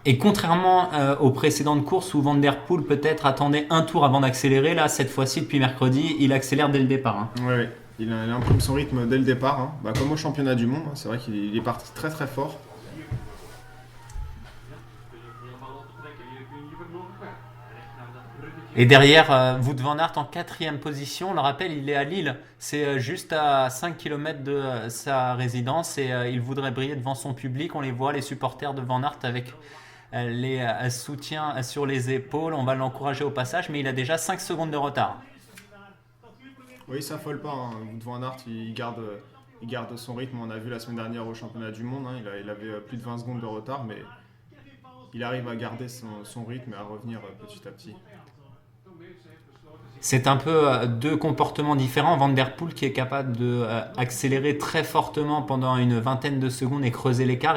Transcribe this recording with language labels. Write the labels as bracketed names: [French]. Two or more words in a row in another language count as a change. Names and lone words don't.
[French] Et contrairement aux précédentes courses où Van Der Poel peut-être attendait un tour avant d'accélérer, là cette fois-ci depuis mercredi, il accélère dès le départ. Hein. Ouais, il imprime son rythme dès le départ, hein. Bah, comme au championnat du monde, hein. C'est vrai qu'il est parti très très fort. Et derrière, Wout van Aert en 4e position. On le rappelle, il est à Lille. C'est juste à 5 km de sa résidence et il voudrait briller devant son public. On les voit, les supporters de Van Aert avec les soutiens sur les épaules. On va l'encourager au passage, mais il a déjà 5 secondes de retard. Oui, il s'affole pas, hein. Wout van Aert, il garde son rythme. On a vu la semaine dernière au championnat du monde, hein. Il avait plus de 20 secondes de retard, mais il arrive à garder son rythme et à revenir petit à petit. C'est un peu deux comportements différents. Van Der Poel qui est capable de accélérer très fortement pendant une vingtaine de secondes et creuser l'écart.